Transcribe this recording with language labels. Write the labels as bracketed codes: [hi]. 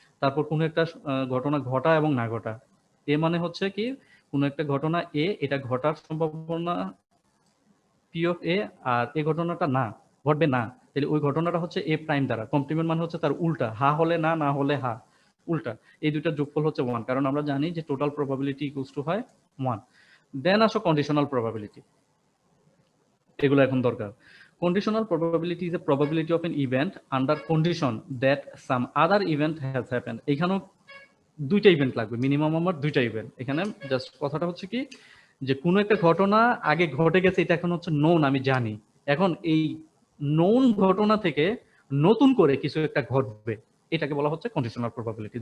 [bn] তারপর কোনো একটা ঘটনা ঘটা এবং না ঘটা, এ মানে হচ্ছে কি কোনো একটা ঘটনা এ, এটা ঘটার সম্ভাবনা পি অফ এ, আর এই ঘটনাটা না ঘটবে না, তাহলে ওই ঘটনাটা হচ্ছে এ প্রাইম দ্বারা। কমপ্লিমেন্ট মানে হচ্ছে তার উল্টা, হা হলে না, না হলে হা, উল্টা। এই দুইটার যোগফল হচ্ছে 1, কারণ আমরা জানি যে টোটাল প্রবাবিলিটি ইকুয়ালস টু হয় 1। দেন আসো কন্ডিশনাল প্রবাবিলিটি, এগুলো এখন দরকার। [en] Conditional probability is a probability of an event under condition that some other event has happened. [bn] এখানেও দুইটা ইভেন্ট লাগবে, মিনিমাম আমার দুইটা ইভেন্ট। এখানে জাস্ট কথাটা হচ্ছে কি যে কোনো একটা ঘটনা আগে ঘটে গেছে, এটা এখন হচ্ছে নোন, আমি জানি। এখন এই নোন ঘটনা থেকে নতুন করে কিছু একটা ঘটবে, এটাকে বলা হচ্ছে কন্ডিশনাল প্রবাবিলিটি।